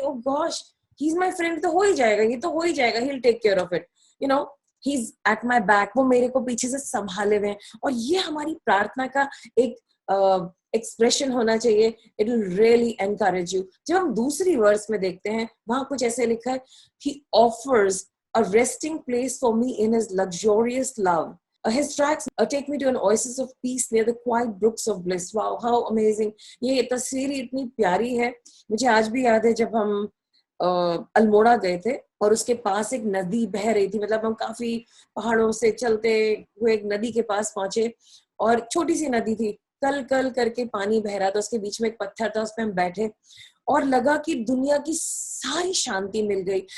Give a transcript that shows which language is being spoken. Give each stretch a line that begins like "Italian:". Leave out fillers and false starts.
English: oh gosh, he is my friend,
Hindi: तो हो ही जाएगा, ये तो हो ही जाएगा,
English: he will take care of it, you know, he is at my back,
Hindi: वो मेरे को पीछे से संभाले हुए हैं। और ये हमारी प्रार्थना का एक एक्सप्रेशन होना चाहिए।
English: It will really encourage you.
Hindi: जब हम दूसरी वर्स में देखते हैं, वहां कुछ ऐसे लिखा है,
English: He offers a resting place for me in his luxurious love. His tracks take me to an oasis of peace near the quiet brooks of bliss. Wow, how amazing!
Hindi: ये तस्वीर इतनी प्यारी है। मुझे आज भी याद है जब हम अल्मोड़ा गए थे और उसके पास एक नदी बह रही थी। मतलब हम काफी पहाड़ों से चलते हुए एक नदी के पास पहुंचे और छोटी सी नदी थी, कल कल करके पानी बह रहा था, उसके बीच में एक पत्थर था, उस पर हम बैठे और लगा कि दुनिया की सारी शांति मिल गई।